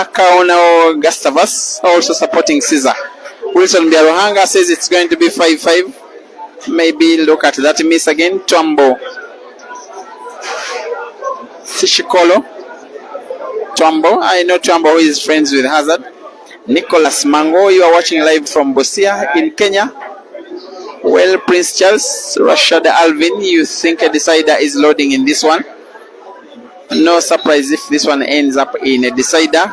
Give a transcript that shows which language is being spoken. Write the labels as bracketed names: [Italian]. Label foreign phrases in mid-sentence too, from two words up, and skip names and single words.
[English] Kauno Gustavus also supporting Cesar. Wilson Biarohanga says it's going to be 5-5. Maybe look at that miss again. Twambo Sishikolo. Twambo, I know Twambo who is friends with Hazard. Nicholas Mango, you are watching live from Busia in Kenya. Well, Prince Charles, Rashad Alvin, you think a decider is loading in this one. No surprise if this one ends up in a decider.